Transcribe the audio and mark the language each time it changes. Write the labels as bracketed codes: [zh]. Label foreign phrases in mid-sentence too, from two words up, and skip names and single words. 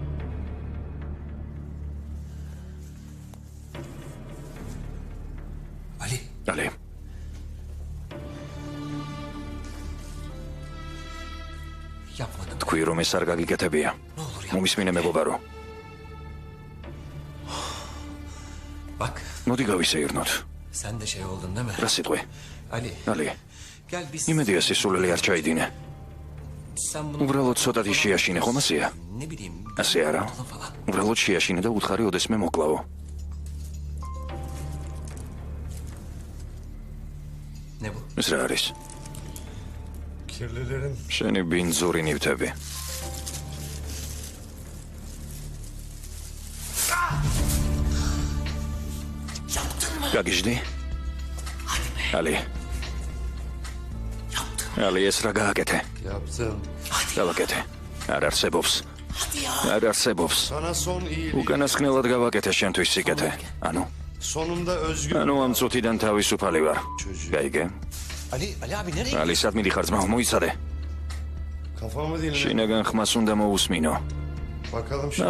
[ka] ალი. თქვი რომ ეს არ გაგიკეთებია. მომისმინე მეგობარო. [tr] Bak, [ka] მოდი გავისეირნოთ. [tr] sen de şey oldun değil mi? [ka] რა სიტყვი? [tr] Ali, [ka] ალი, [tr] gel biz... [ka] იმედია სისულელი არ ჩაიდინე. [tr] Sen bunu... [ka] უბრალოდ ცოტათი შეაშინე, ხომ ასეა? [tr] Ne bileyim... [ka] ასე არა. [tr] Falan falan. [ka] უბრალოდ შეაშინე და უთხარი ოდესმე მოკლავო. [tr] Ne bu? [ka] ეს რა არის? [tr] Kirlilerin [ka] შენი ბინძური ნივთები. გაგიჟდი? ალი. ალი, ეს რა გააკეთე? [tr] yaptım. [ka] გავაკეთე. არ არსებობს. არ არსებობს. [tr] Sana son iyilik. [ka] უკანასკნელად გავაკეთე შენთვის სიკეთე. ანუ, [tr] Sonunda özgür. [ka] ანუ ამ წუთიდან თავისუფალი ვარ. გაიგე? [tr] Ali abi nereye? [ka] ალი, სად მიდიხარ ძმაო, მოიცადე. [tr] Kafamı dinle. [ka] შინაგან ხმას უნდა მოусმინო. [tr] Bakalım şimdi.